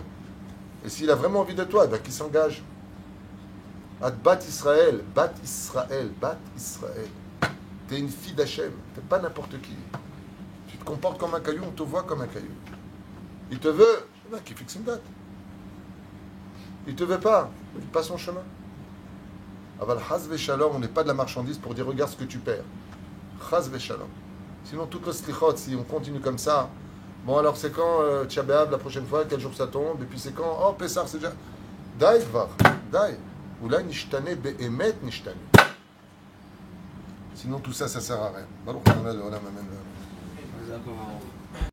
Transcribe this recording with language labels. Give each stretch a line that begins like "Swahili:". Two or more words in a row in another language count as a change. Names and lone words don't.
French: Et s'il a vraiment envie de toi, ben, qu'il s'engage.
Hebrew: עד בת ישראל, בת ישראל, בת ישראל.
French: T'es une fille d'Hachem, t'es pas n'importe qui. Tu te comportes comme un caillou, on te voit comme un caillou. Il te veut, ben, qu'il fixe une date. Il te veut pas, il passe son chemin.
Hebrew: אבל חס ושלום,
French: on n'est pas de la marchandise pour dire regarde ce que tu perds.
Hebrew: חס ושלום.
French: Sinon, toutes les slichot, si on continue comme ça, bon alors c'est quand Tisha B'Av la prochaine fois, quel jour ça tombe, et puis c'est quand, oh Pessah c'est déjà.
Hebrew: די כבר, די. אולי נשתנה באמת נשתנה.
French: Sinon tout ça, ça sert à rien.
Hebrew: ברוך אדוני לעולם, אמן.